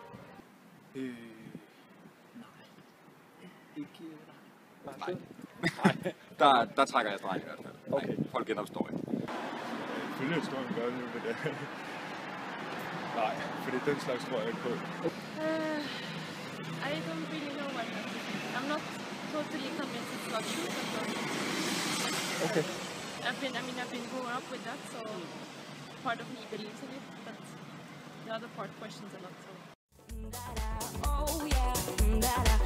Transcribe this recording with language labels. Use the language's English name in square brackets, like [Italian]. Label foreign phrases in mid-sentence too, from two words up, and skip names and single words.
[Danish] Ikke... Nej. Der trækker jeg streg i hvert fald. Okay. Nej, folk genopstår ikke. Følge historien gør det jo med det. Nej, fordi den slags tror jeg ikke på. [English] I don't really know what happened. I'm not totally convinced it's not true. Okay. I've been growing up with that, so part of me believes in it, but the other part questions a lot.